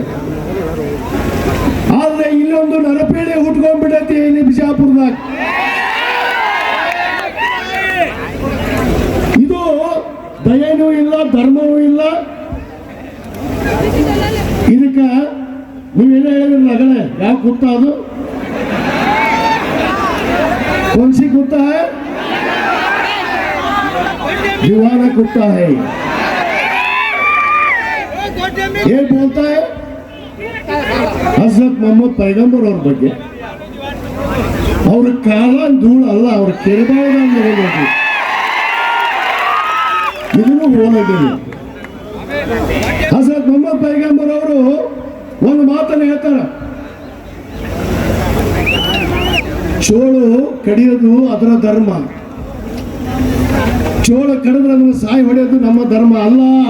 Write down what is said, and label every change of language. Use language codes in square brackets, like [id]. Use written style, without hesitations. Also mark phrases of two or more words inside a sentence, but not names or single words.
[kn] ಆದ್ರೆ ಇಲ್ಲೊಂದು ನರಪೇಳೆ ಹುಟ್ಕೊಂಡ್ಬಿಡತ್ತೆ ಇಲ್ಲಿ ಬಿಜಾಪುರದಾಗ. ಇದು ದಯನೂ ಇಲ್ಲ, ಧರ್ಮವೂ ಇಲ್ಲ. ಇದಕ್ಕ ನೀವೇನೋ ಹೇಳಿದ್ರಲ್ಲ ಅಗಲೇ, ಯಾವ ಕುತ್ತ ಅದು [hi] कौन-सी कुत्ता है? दीवाना कुत्ता है. ये बोलता है [kn] ಹಜರತ್ ಮೊಹಮ್ಮದ್ ಪೈಗಂಬರ್ ಅವ್ರ ಬಗ್ಗೆ. ಅವ್ರ ಕಾಲ ಧೂಳು ಅಲ್ಲ, ಅವ್ರ ಕೆರಬಾರ್ದು. ಇದನ್ನು ಹೋಲಿದ್ದೇನೆ. ಹಜರತ್ ಮೊಹಮ್ಮದ್ ಪೈಗಂಬರ್ ಅವರು ಒಂದು ಮಾತನ್ನು ಹೇಳ್ತಾರೆ, ಚೋಳು ಕಡಿಯೋದು ಅದರ ಧರ್ಮ, ಚೋಳ ಕಡಿದ್ರೆ ಅದನ್ನು ಸಾಯಿ ಹೊಡೆಯೋದು ನಮ್ಮ ಧರ್ಮ ಅಲ್ಲ.